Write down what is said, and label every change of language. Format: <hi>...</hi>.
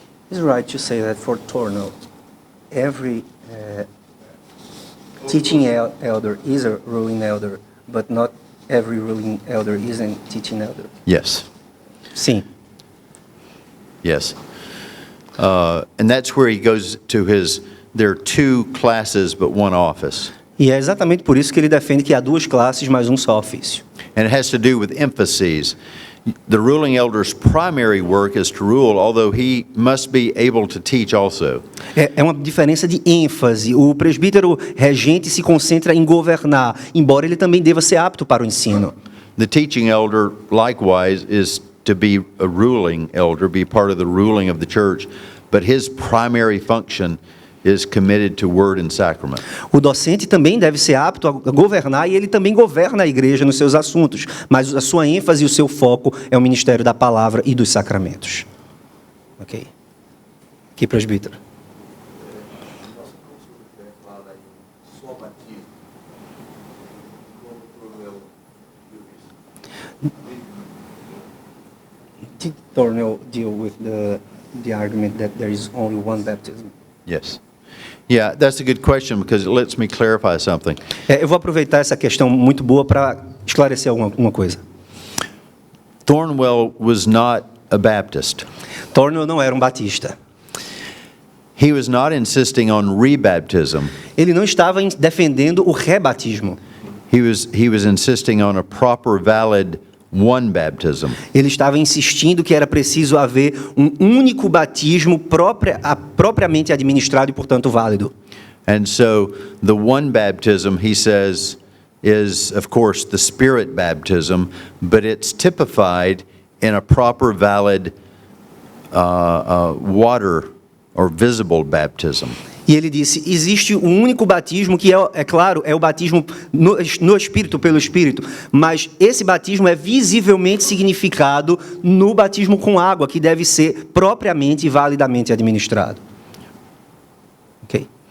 <en>It's right to say that for Thornwell, every teaching elder is a ruling elder, but not every ruling elder is a teaching elder. Yes.</en> <pt>Sim.</pt> <en>Yes. And that's where he goes to there are 2 classes but 1 office.</en> <pt>E é exatamente por isso que ele defende que há 2 classes mais um só ofício.</pt> <en>And it has to do with emphases. The ruling elder's primary work is to rule, although he must be able to teach also.</en> <pt>É uma diferença de ênfase. O presbítero regente se concentra em governar, embora ele também deva ser apto para o ensino.</pt> <en>The teaching elder, likewise, is to be a ruling elder, be part of the ruling of the church, but his primary function is committed to word and sacrament.</en> <pt>O docente também deve ser apto a governar e ele também governa a igreja nos seus assuntos, mas a sua ênfase e o seu foco é o ministério da palavra e dos sacramentos. Ok. Aqui, presbítero.</pt> <en>Did Thornwell deal with the argument that there is only one baptism? Yes. Yeah, that's a good question because it lets me clarify something.</en> <pt>Eu vou aproveitar essa questão muito boa para esclarecer alguma coisa.</pt> <en>Thornwell was not a Baptist.</en> <pt>Thornwell não era um batista.</pt> <en>He was not insisting on rebaptism.</en> <pt>Ele não estava defendendo o rebatismo.</pt> <en>He was insisting on a proper, valid one baptism.</en> <pt>Ele estava insistindo que era preciso haver um único batismo propriamente administrado e, portanto, válido.</pt> <en>And so the one baptism, he says, is, of course, the Spirit baptism, but it's typified in a proper, valid water or visible baptism.</en> <pt>E ele disse, existe um único batismo que é claro, é o batismo no Espírito, pelo Espírito, mas esse batismo é visivelmente significado no batismo com água, que deve ser propriamente e validamente administrado. Ok.</pt>